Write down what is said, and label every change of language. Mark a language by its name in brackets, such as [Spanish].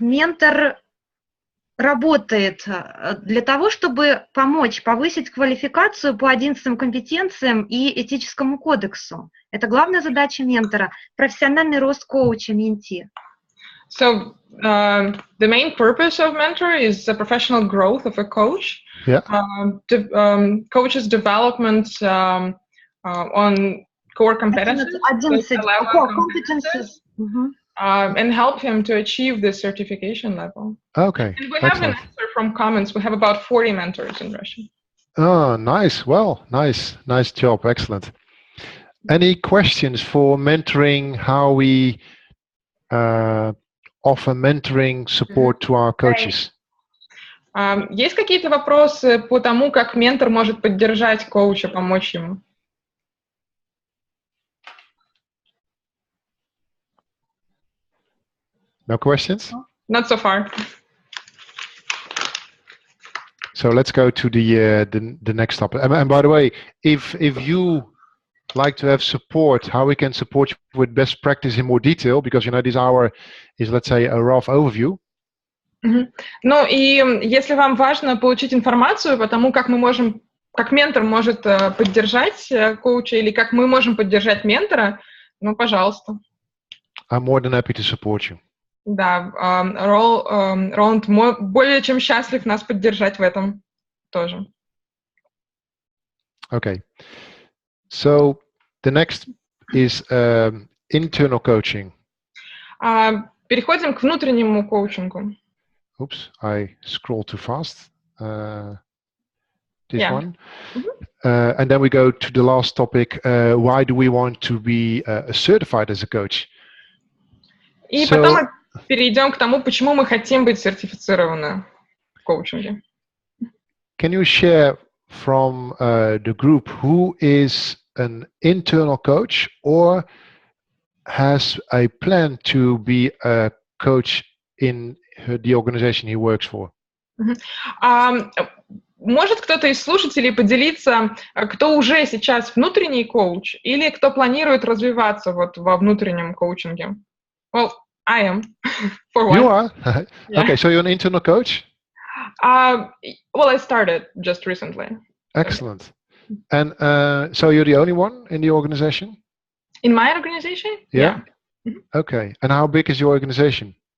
[Russian] Ментор работает для того, чтобы помочь повысить квалификацию по 11 компетенциям и этическому кодексу. Это главная задача ментора – профессиональный рост коуча, менти. [English] So the main purpose of mentor is the professional growth of a coach. Yeah. Coach's development on core competencies. 11 core competencies. And help him to achieve this certification level. Okay. And we have an answer from comments. We have about 40 mentors in Russia. Oh, nice. Well, nice job. Excellent. Any questions for mentoring, how we offer mentoring support to our coaches? [Russian] Есть какие-то вопросы по тому, как ментор может поддержать коуча, помочь ему? [English] No questions? Not so far. So let's go to the next topic. And by the way, if you like to have support, how we can support you with best practice in more detail, because this hour is, let's say, a rough overview. [Russian] Ну и если вам важно получить информацию по тому, как ментор может поддержать коуча или как мы можем поддержать ментора, ну, пожалуйста. [English] I'm more than happy to support you. [Russian] Да, Роланд более чем счастлив нас поддержать в этом тоже. [English] Okay. So the next is internal coaching. [Russian] Переходим к внутреннему коучингу. [English] Oops, I scrolled too fast. this Yeah. one. And then we go to the last topic. Why do we want to be certified as a coach? [Russian] И потом мы перейдем к тому, почему мы хотим быть сертифицированы в коучинге. [English] Can you share from the group who is an internal coach or has a plan to be a coach in the organization he works for? [Russian] Может кто-то из слушателей поделиться, кто уже сейчас внутренний коуч или кто планирует развиваться вот во внутреннем коучинге? [English] Well, I am, for one. You are? Yeah. Okay, so you're an internal coach? Well, I started just recently. Excellent. And so you're the only one in the organization? In my organization? Yeah. Okay. And how big is your organization?